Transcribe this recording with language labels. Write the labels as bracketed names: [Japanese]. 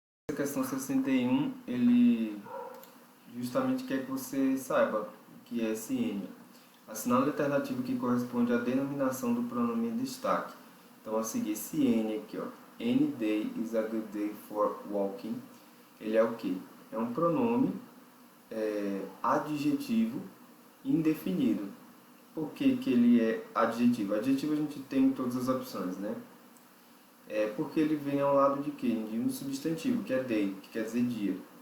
[Portuguese] A questão 61, ele justamente quer que você saiba o que é esse N. Assinale a alternativa que corresponde à denominação do pronome em destaque. Então, a seguir, esse N aqui, ó. [English] Any day is a good day for walking. [Portuguese] Ele é o quê? É um pronome adjetivo indefinido. Por que que ele é adjetivo? Adjetivo a gente tem em todas as opções, né? Porque ele vem ao lado de quê? De um substantivo, que é day, que quer dizer dia.